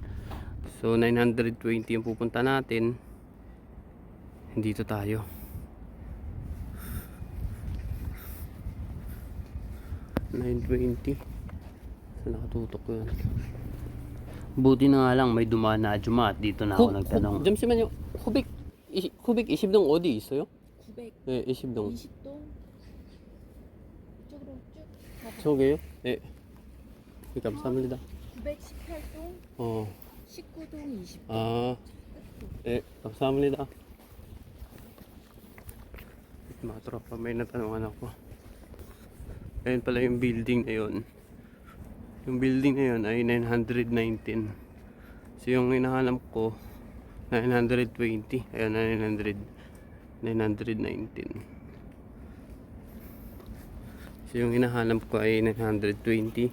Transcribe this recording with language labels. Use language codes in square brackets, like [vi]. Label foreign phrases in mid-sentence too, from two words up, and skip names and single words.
[tl] So 920 yung pupunta natin. Dito tayo. $920. So nakatutok ko yun. Buti na nga lang may dumaan na Ajuma at dito na ako nagtanong. [ko] 잠시만요. 후백 20동 어디 있어요? 900, 네, 20동. 20동 이쪽으로 쭉 가봐. 저게요? 네. 감사합니다. 918동, 어. 19동, 20동. 아. 네, 감사합니다. [tl] Mga tropa, may natanungan ako. Ayun pala yung building na yun. Yung building na yun ay 919. So yung hinahanap ko 920. Ayun, 919. So yung hinahanap ko ay 920.